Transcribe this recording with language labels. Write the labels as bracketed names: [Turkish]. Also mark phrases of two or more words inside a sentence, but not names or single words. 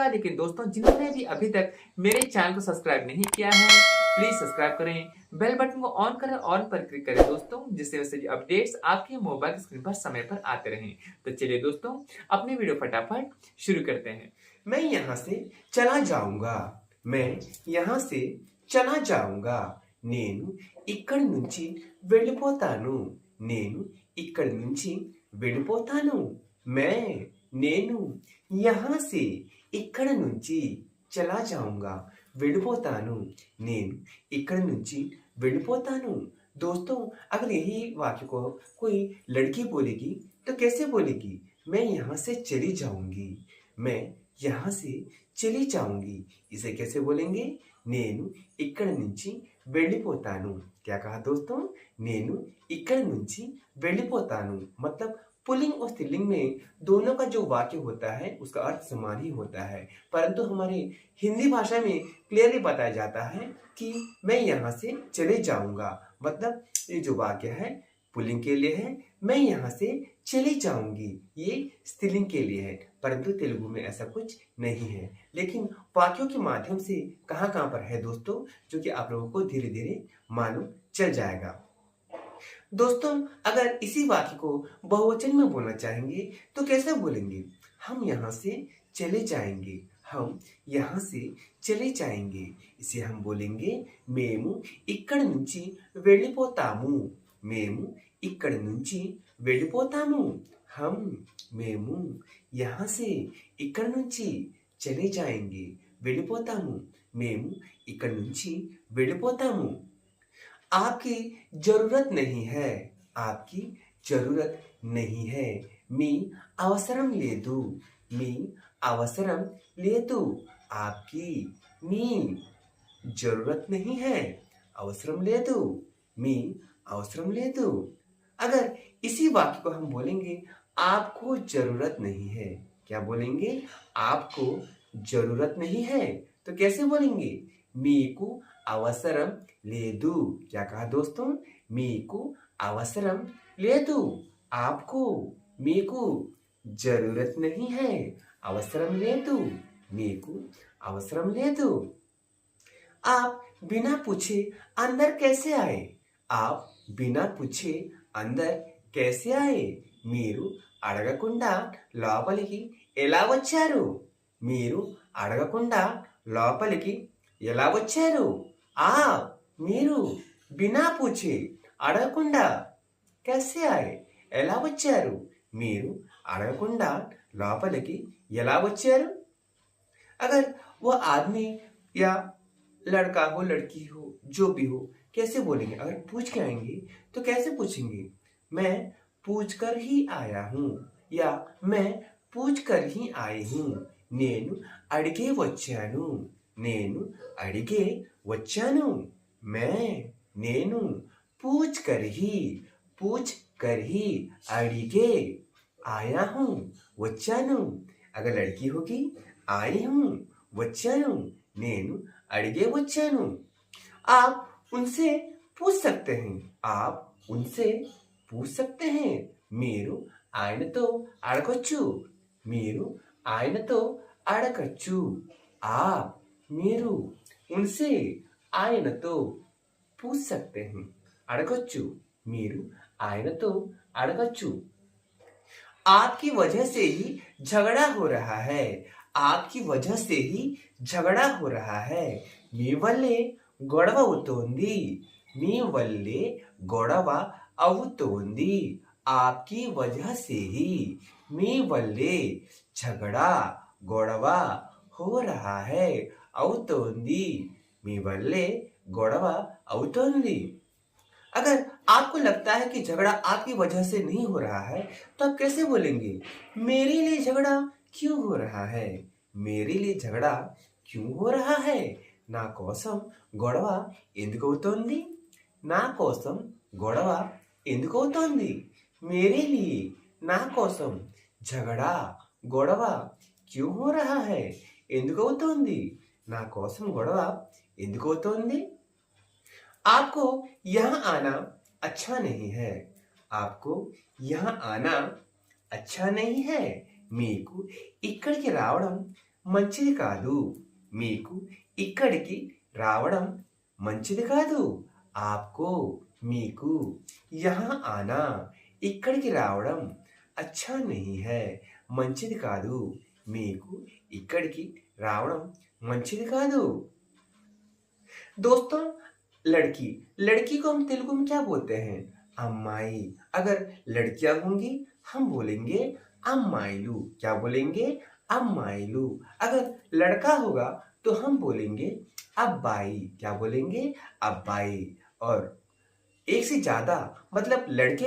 [Hindi] लेकिन दोस्तों, जिन्होंने भी अभी तक मेरे चैनल को सब्सक्राइब नहीं किया है, प्लीज सब्सक्राइब करें, [English] bell button [Hindi] को ऑन करें, ऑन पर क्लिक करें दोस्तों, जिससे वैसे अपडेट्स आपके [English] mobile screen [Hindi] पर समय पर आते रहें। तो चलिए दोस्तों, अपनी वीडियो फटाफट शुरू करते हैं। मैं यहाँ से चला जाऊंगा। मैं यहाँ से चला जाऊंगा। [Telugu] నేను ఇక్కడి నుంచి వెళ్ళిపోతాను. నేను ఇక్కడి నుంచి వెళ్ళిపోతాను. [Hindi] నేను यहाँ से [Telugu] ఇక్కడ నుంచి [Hindi] చలా जाऊंगा. [Telugu] వెళ్ళిపోతాను. నేను ఇక్కడి నుంచి వెళ్ళిపోతాను. [Hindi] दोस्तों, अगर यही वाक्य को कोई लड़की बोलेगी तो कैसे बोलेगी? मैं यहाँ से चली जाऊंगी. मैं यहाँ से चली जाऊंगी. इसे कैसे बोलेंगे? [Telugu] నేను ఇక్కడి నుంచి వెళ్ళిపోతాను. [Hindi] क्या कहा दोस्तों? [Telugu] నేను ఇక్కడి నుంచి వెళ్ళిపోతాను. [Hindi] मतलब पुल्लिंग और स्त्रीलिंग में दोनों का जो वाक्य होता है उसका अर्थ समान ही होता है, परंतु हमारे हिंदी भाषा में क्लियरली बताया जाता है कि मैं यहाँ से चले जाऊंगा। मतलब ये जो वाक्य है पुल्लिंग के लिए है, मैं यहाँ से चली जाऊंगी, ये स्त्रीलिंग के लिए है, परंतु तेलुगु में ऐसा कुछ नहीं है। लेकिन वाक्यों के माध्यम से कहाँ कहाँ पर है दोस्तों, जो कि आप लोगों को धीरे धीरे मालूम चल जाएगा। दोस्तों, अगर इसी वाक्य को बहुवचन में बोलना चाहेंगे तो कैसे बोलेंगे? हम यहाँ से चले जाएंगे. हम यहाँ से चले जाएंगे. इसे हम बोलेंगे [Telugu] మేము ఇక్కడి నుంచి వెళ్ళిపోతాము. మేము ఇక్కడి నుంచి వెళ్ళిపోతాము. [Hindi] మేము यहाँ से [Telugu] ఇక్కడి నుంచి [Hindi] చలే जाएंगे. [Telugu] వెళ్ళిపోతాము. మేము ఇక్కడి నుంచి వెళ్ళిపోతాము. [Hindi] आपकी जरूरत नहीं है. आपकी जरूरत नहीं है. [Telugu] మీ అవసరం లేదు. మీ అవసరం లేదు. [Hindi] आपकी మీ जरूरत नहीं है. [Telugu] అవసరం లేదు. మీ అవసరం లేదు. [Hindi] अगर इसी वाक्य को हम बोलेंगे आपको जरूरत नहीं है. क्या बोलेंगे? आपको जरूरत नहीं है. तो कैसे बोलेंगे? [Telugu] మీకు అవసరం లేదు. [Hindi] क्या कहा दोस्तों? [Telugu] మీకు అవసరం లేదు. [Hindi] आपको మీకు जरूरत नहीं है. [Telugu] అవసరం లేదు. మీకు అవసరం లేదు. [Hindi] आप बिना पूछे अंदर कैसे आए? आप बिना पूछे अंदर कैसे आए? [Telugu] మీరు అడగకుండా లోపలికి ఎలా వచ్చారు? మీరు అడగకుండా లోపలికి ఎలా వచ్చారు? [Hindi] आप మీరు बिना पूछे అడగకుండా कैसे आए? [Telugu] ఎలా వచ్చారు? మీరు అడగకుండా లోపలికి ఎలా వచ్చారు? [Hindi] अगर वो आदमी या लड़का हो, लड़की हो, जो भी हो, कैसे बोलेंगे? अगर पूछ के आएंगे तो कैसे पूछेंगे? मैं पूछ कर ही आया हूँ या मैं पूछ कर ही आई हूँ. [Telugu] నేను అడిగే వచ్చాను. నేను అడిగే వచ్చాను. [Hindi] నేను पूछ कर ही अड़िगे आया हूँ. వచ్చాను. अगर लड़की होगी आई हूँ, [Telugu] వచ్చాను. నేను अड़िगे వచ్చాను. [Hindi] आप उनसे पूछ सकते हैं. आप उनसे पूछ सकते हैं. [Telugu] మీరు ఆయనతో అడగొచ్చు. మీరు ఆయనతో అడగచ్చు. [Hindi] आप మీరు उनसे ఆయనతో पूछ सकते हैं. [Telugu] అడగొచ్చు. మీరు ఆయనతో అడగచ్చు. [Hindi] आपकी वजह से ही झगड़ा हो रहा है. आपकी वजह से ही झगड़ा हो रहा है. [Telugu] మీ వల్లే గొడవ అవుతోంది. మీ వల్లే గొడవ అవుతోంది [Hindi] आपकी वजह से ही [Telugu] మీ వల్లే [Hindi] झगड़ा గొడవ हो रहा है [Telugu] అవుతోంది మీ వల్లే గొడవ అవుతోంది [Hindi] अगर आपको लगता है कि झगड़ा आपकी वजह से नहीं हो रहा है तो आप कैसे बोलेंगे मेरे लिए झगड़ा क्यों हो रहा है मेरे लिए झगड़ा क्यों हो रहा [Telugu] है నా కోసం గొడవ ఎందుకు అవుతోంది నా కోసం గొడవ ఎందుకు అవుతోంది [Hindi] मेरे लिए [Telugu] నా కోసం झगड़ा గొడవ [Hindi] क्यों हो रहा है [Telugu] ఎందుకు అవుతోంది నా కోసం గొడవ ఎందుకు అవుతోంది [Hindi] आपको यहाँ आना अच्छा नहीं है आपको यहाँ आना अच्छा नहीं है [Telugu] మీకు ఇక్కడికి రావడం మంచిది కాదు మీకు ఇక్కడికి రావడం మంచిది కాదు आपको మీకు [Hindi] यहाँ आना [Telugu] ఇక్కడికి రావడం [Hindi] अच्छा नहीं है [Telugu] మంచిది కాదు మీకు ఇక్కడికి రావడం మంచిది కాదు [Hindi] दोस्तों लड़की लड़की को हम तेलुगु में क्या बोलते हैं अम्माई अगर लड़कियां होंगी हम बोलेंगे अम्माइलू क्या बोलेंगे अम्माइलू अगर लड़का होगा तो हम बोलेंगे अब्बाई क्या बोलेंगे अब्बाई और एक से ज्यादा मतलब लड़के